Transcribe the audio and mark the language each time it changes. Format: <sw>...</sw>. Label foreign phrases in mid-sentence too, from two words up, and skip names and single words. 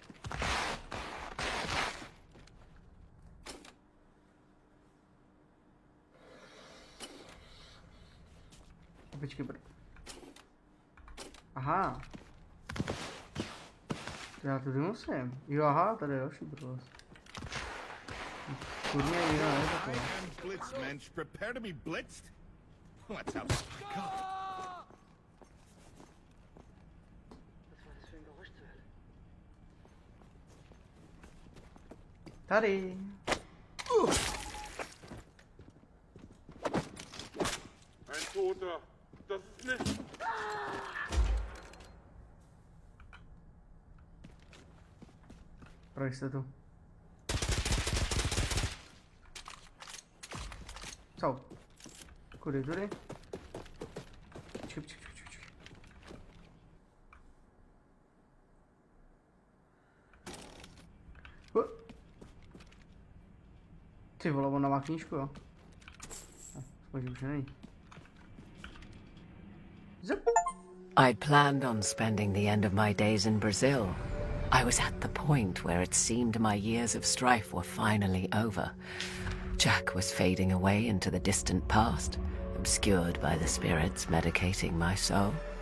<cs>Počkej, aha. Já tudy musím. Jo, aha, tady je další bros. Kurně jiná je taková.</cs> <en>Blitzmensch, prepare to be blitzed? Let's have some God.</en> <cs>Tady.</cs> <de>Ein Toter. Das ist nicht.</de> <cs>Proč jste tu? Co? Kudy, tudy? Čup. Ty vole, on má knížku, jo? Pojď, už není.</cs> <en>I'd planned on spending the end of my days in Brazil. I was at the point where it seemed my years of strife were finally over. Jack was fading away into the distant past, obscured by the spirits medicating my soul.</en>